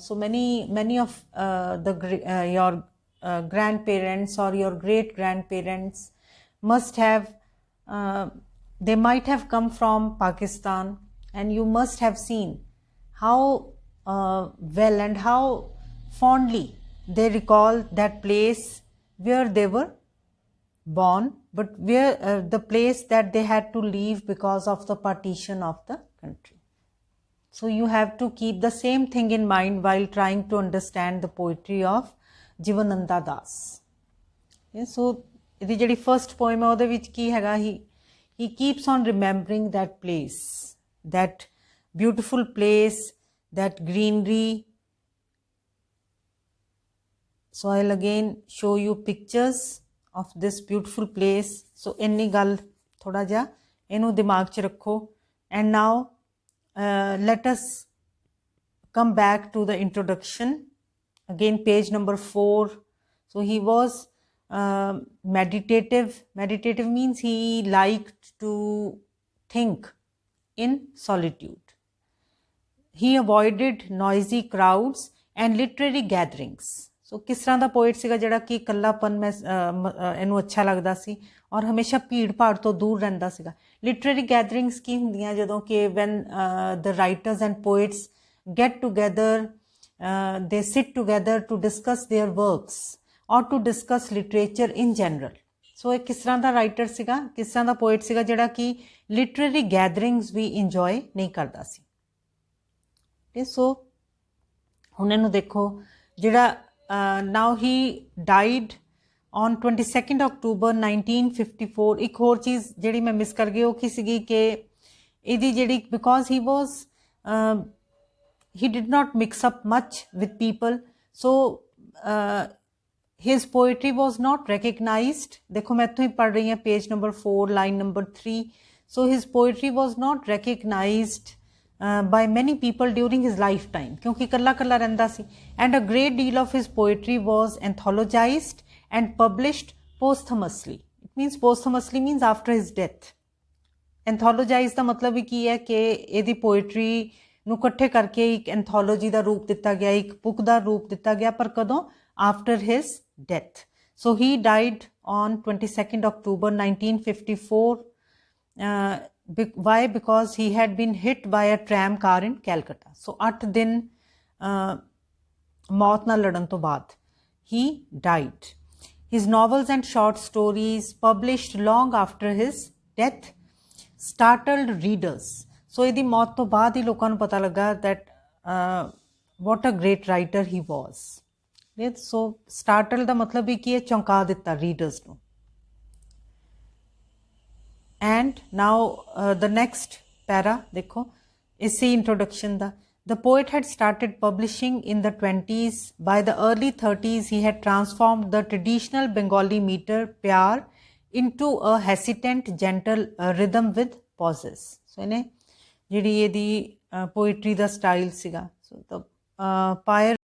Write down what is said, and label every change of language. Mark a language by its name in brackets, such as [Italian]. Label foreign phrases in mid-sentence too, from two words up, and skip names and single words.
[English] So many of your grandparents or your great grandparents must have they might have come from Pakistan, and you must have seen how well and how fondly they recall that place where they were born, but where the place that they had to leave because of the partition of the country. So you have to keep the same thing in mind while trying to understand the poetry of Jivananda Das. Okay, so the [Punjabi] ਜਿਹੜੀ [English] first poem [Punjabi] ਹੈ ਉਹਦੇ ਵਿੱਚ ਕੀ ਹੈਗਾ, [English] he keeps on remembering that place, that beautiful place, that greenery. So I'll again show you pictures of this beautiful place. [Punjabi] So ਇੰਨੀ ਗੱਲ ਥੋੜਾ ਜਿਹਾ ਇਹਨੂੰ ਦਿਮਾਗ 'ਚ ਰੱਖੋ. [English] And now let us come back to the introduction. Again, page number 4. So he was meditative. Meditative means he liked to think in solitude. He avoided noisy crowds and literary gatherings. [Punjabi] So [Hindi] किस तरह [Punjabi] ਦਾ poet ਸੀਗਾ ਜਿਹੜਾ ਕਿ ਇਕੱਲਾਪਨ ਮੈਂ ਇਹਨੂੰ ਅੱਛਾ ਲੱਗਦਾ ਸੀ ਔਰ ਹਮੇਸ਼ਾ ਭੀੜ ਭਾੜ ਤੋਂ ਦੂਰ ਰਹਿੰਦਾ ਸੀਗਾ. [English] literary gatherings [Punjabi] ਕੀ ਹੁੰਦੀਆਂ, ਜਦੋਂ ਕਿ [English] when the writers and poets get together, they sit together to discuss their works or to discuss literature in general. [Punjabi] So ਇਹ ਕਿਸ ਤਰ੍ਹਾਂ ਦਾ ਰਾਈਟਰ ਸੀਗਾ, ਕਿਸ ਤਰ੍ਹਾਂ ਦਾ ਪੋਇਟ ਸੀਗਾ ਜਿਹੜਾ ਕਿ [English] literary gatherings [Punjabi] ਵੀ ਇੰਜੋਏ ਨਹੀਂ ਕਰਦਾ ਸੀ. ਤੇ ਸੋ ਹੁਣ ਇਹਨੂੰ ਦੇਖੋ, ਜਿਹੜਾ [English] now he died on 22nd October 1954. [Punjabi] ਇੱਕ ਹੋਰ ਚੀਜ਼ ਜਿਹੜੀ ਮੈਂ ਮਿਸ ਕਰ ਗਈ ਉਹ ਕੀ ਸੀਗੀ ਕਿ ਇਹਦੀ ਜਿਹੜੀ [English] because he was he did not mix up much with people, so his poetry was not recognized. [Hindi] देखो मैं इत्थों ही पढ़ रही हूँ, [English] page number 4 line number 3. So his poetry was not recognized by many people during his lifetime [Punjabi] ਕਿਉਂਕਿ ਕੱਲਾ ਕੱਲਾ ਰਹਿੰਦਾ ਸੀ. [English] And a great deal of his poetry was anthologized and published posthumously. It means posthumously means after his death. [Punjabi] Anthologize ਦਾ ਮਤਲਬ ਵੀ ਕੀ ਹੈ ਕਿ ਇਹਦੀ poetry ਨੂੰ ਇਕੱਠੇ ਕਰਕੇ ਇੱਕ ਐਂਥੋਲੋਜੀ ਦਾ ਰੂਪ ਦਿੱਤਾ ਗਿਆ, ਇੱਕ ਬੁੱਕ ਦਾ ਰੂਪ ਦਿੱਤਾ ਗਿਆ, ਪਰ ਕਦੋਂ? [English] After his death. So he died on 22nd October 1954. Why? Because he had been hit by a tram car in Calcutta. [Punjabi] So 8 ਦਿਨ ਮੌਤ ਨਾਲ ਲੜਨ ਤੋਂ ਬਾਅਦ [English] he died. His novels and short stories published long after his death startled readers. [Punjabi] So ਇਹਦੀ ਮੌਤ ਤੋਂ ਬਾਅਦ ਹੀ ਲੋਕਾਂ ਨੂੰ ਪਤਾ ਲੱਗਾ [English] that what a great writer he was. So startle [Punjabi] ਦਾ ਮਤਲਬ ਵੀ ਕੀ ਹੈ? ਚੌਂਕਾ ਦਿੱਤਾ readers ਨੂੰ. [English] And now the next para [Hindi] देखो, इसी [English] introduction ਦਾ. The poet had started publishing in the 20s. By the early 30s, he had transformed the traditional Bengali meter pyar into a hesitant, gentle rhythm with pauses. [Punjabi] So ਇਹਨੇ ਜਿਹੜੀ ਇਹਦੀ poetry ਦਾ style ਸੀਗਾ, [English] so the pyar